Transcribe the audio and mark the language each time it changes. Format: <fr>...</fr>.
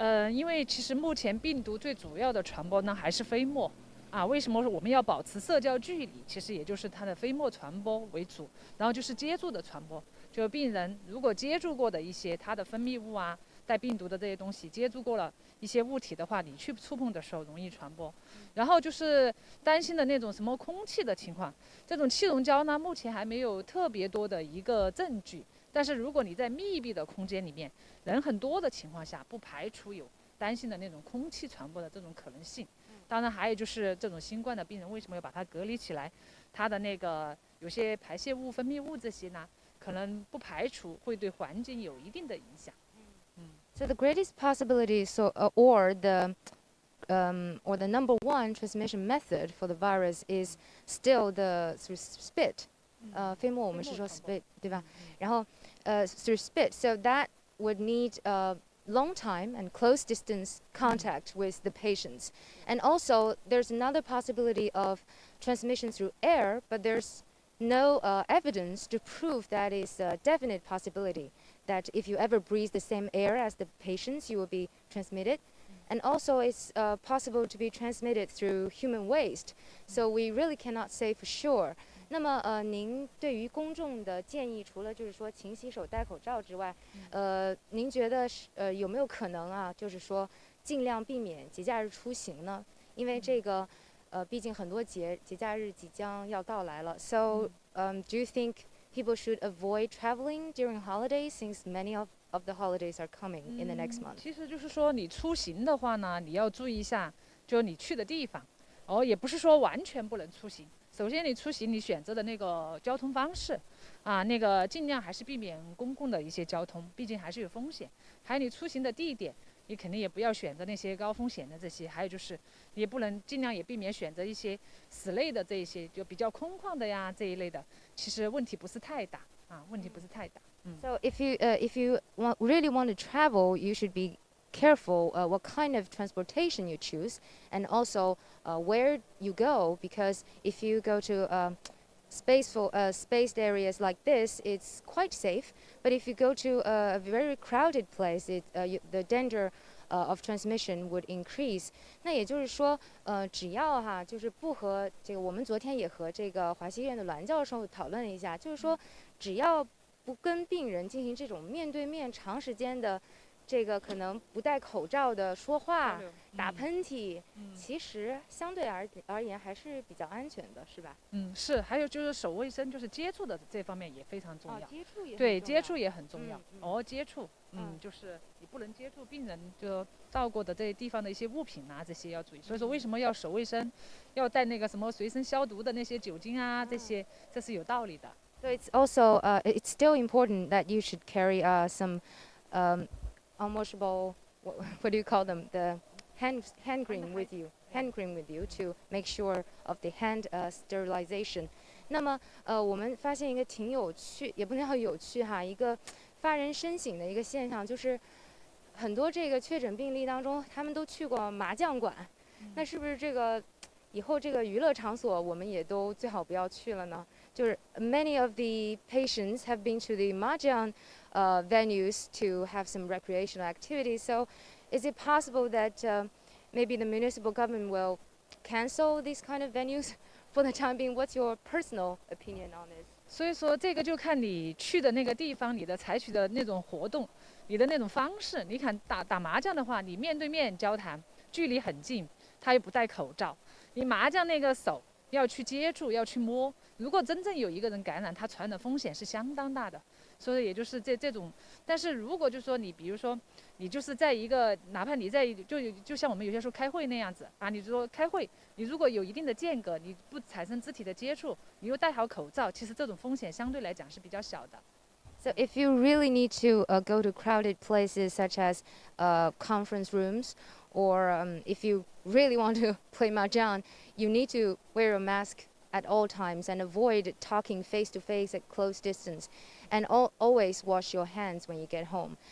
<zh>因为其实目前病毒最主要的传播呢还是飞沫。为什么我们要保持社交距离？其实也就是它的飞沫传播为主，然后就是接触的传播。就病人如果接触过的一些它的分泌物带病毒的这些东西，接触过了一些物体的话，你去触碰的时候容易传播。然后就是担心的那种什么空气的情况，这种气溶胶呢，目前还没有特别多的一个证据。但是如果你在密闭的空间里面，人很多的情况下，不排除有担心的那种空气传播的这种可能性。当然还有就是这种新冠的病人为什么要把它隔离起来，它的那个有些排泄物、分泌物这些呢，可能不排除会对环境有一定的影响。</zh> <en>So the greatest possibility, or the number one transmission method for the virus is still the through spit.</en> <zh>飞沫我们是说 spit 对吧？然后</zh> <en>through spit, so that would need long time and close distance contact with the patients. And also, there's another possibility of transmission through air, but there's no evidence to prove that is a definite possibility, that if you ever breathe the same air as the patients, you will be transmitted. And also, it's possible to be transmitted through human waste. So we really cannot say for sure.</en> <zh>那么您对于公众的建议，除了就是说勤洗手、戴口罩之外，您觉得有没有可能就是说尽量避免节假日出行呢？因为这个毕竟很多节假日即将要到来了。</zh> <en>So, do you think people should avoid traveling during holidays, since many of the holidays are coming in the next month?</en> <zh>其实就是说你出行的话呢，你要注意一下，就你去的地方，也不是说完全不能出行。首先，你出行你选择的那个交通方式，那个尽量还是避免公共的一些交通，毕竟还是有风险。还有你出行的地点，你肯定也不要选择那些高风险的这些。还有就是，也不能尽量也避免选择一些室内的这一些，就比较空旷的呀这一类的。其实问题不是太大问题不是太大。</zh> <en>So if you really want to travel, you should be careful what kind of transportation you choose, and also where you go, because if you go to spaced areas like this, it's quite safe. But if you go to a very crowded place, the danger of transmission would increase.</en> <zh>那也就是说，只要就是不和这个，我们昨天也和这个华西医院的栾教授讨论了一下，就是说，只要不跟病人进行这种面对面长时间的这个可能不戴口罩的说话、打喷嚏，其实相对而言还是比较安全的，是吧？是。还有就是手卫生，就是接触的这方面也非常重要。接触也对，接触也很重要。接触，就是你不能接触病人就到过的这些地方的一些物品这些要注意。所以说为什么要手卫生，要带那个什么随身消毒的那些酒精这些，这是有道理的。</zh> <en>So it's also it's still important that you should carry some unwashable, what do you call them, the hand cream with you to make sure of the hand sterilization.</en> <zh>那么我们发现一个挺有趣，也不能叫有趣一个发人深省的一个现象，就是很多这个确诊病例当中，他们都去过麻将馆，那是不是这个以后这个娱乐场所我们也都最好不要去了呢？就是</zh> <en>many of the patients have been to the mahjong venues to have some recreational activities. So, is it possible that maybe the municipal government will cancel these kind of venues for the time being? What's your personal opinion on this?</en> <zh>所以说这个就看你去的那个地方，你的采取的那种活动，你的那种方式。你看打麻将的话，你面对面交谈，距离很近，他又不戴口罩，你麻将那个手要去接触，要去摸。如果真正有一个人感染，他传的风险是相当大的。所以也就是这种，但是如果就说你比如说你就是在一个，哪怕你在就像我们有些时候开会那样子你就说开会，你如果有一定的间隔，你不产生肢体的接触，你又戴好口罩，其实这种风险相对来讲是比较小的。</zh> <en>So if you really need to go to crowded places such as conference rooms, or if you really want to play mahjong, you need to wear a mask at all times and avoid talking face to face at close distance, and always wash your hands when you get home.</en>